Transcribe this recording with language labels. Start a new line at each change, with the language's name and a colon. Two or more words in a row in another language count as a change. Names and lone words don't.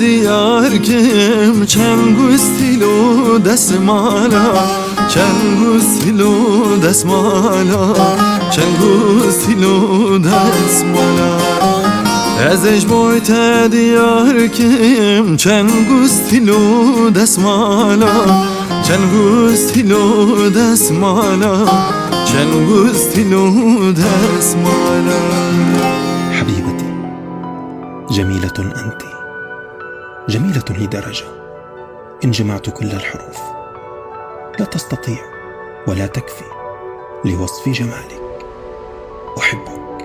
Kurdish: diyar kim çengustilo desmala çengustilo desmala çengustilo desmala Ezej boyte diyar kim çengustilo desmala çengustilo desmala çengustilo desmala
Arabic: حبيبتي جميلة أنت جميلة لدرجة إن جمعت كل الحروف لا تستطيع ولا تكفي لوصف جمالك أحبك